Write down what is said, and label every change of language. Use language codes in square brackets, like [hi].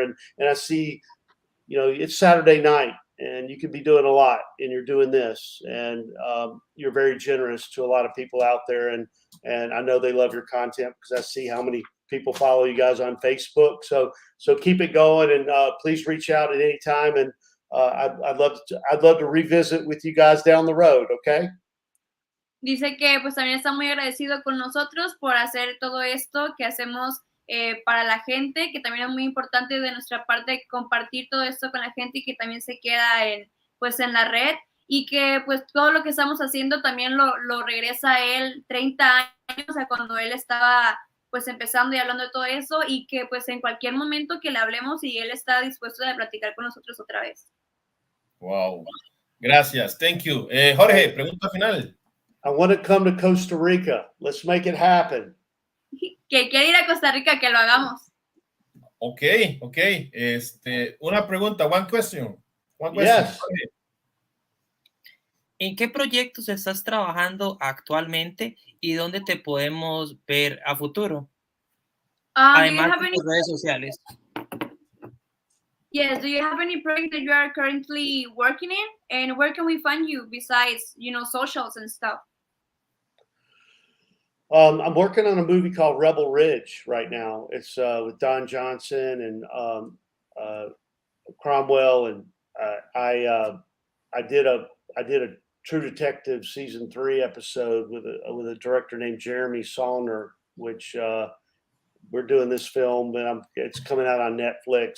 [en] And I see, it's Saturday night, and you could be doing a lot, and you're doing this, and you're very generous to a lot of people out there. And I know they love your content because I see how many people follow you guys on Facebook. So keep it going, and please reach out at any time. And I'd love to revisit with you guys down the road. Okay. [es] Dice que pues también está muy agradecido con nosotros por hacer todo esto que hacemos para la gente, que también es muy importante de nuestra parte compartir todo esto con la gente y que también se queda en la red, y que pues todo lo que estamos haciendo también lo regresa a él 30 años, o sea, cuando él estaba pues empezando y hablando de todo eso, y que pues en cualquier momento que le hablemos y él está dispuesto a platicar con nosotros otra vez. Wow. Gracias. [en] Thank you. [es] Jorge, pregunta final. [en] I want to come to Costa Rica. Let's make it happen. [es] Que quiere ir a Costa Rica, que lo hagamos. [en] Okay. [es] Una pregunta, [en] one question. Yes. [es] ¿En qué proyectos estás trabajando actualmente y dónde te podemos ver a futuro? Además de tus redes sociales. [en] Yes, do you have any project that you are currently working in? And where can we find you besides, socials and stuff? I'm working on a movie called Rebel Ridge right now. It's with Don Johnson and Cromwell, and I did a True Detective season 3 episode with a director named Jeremy Saulner, which we're doing this film, and it's coming out on Netflix.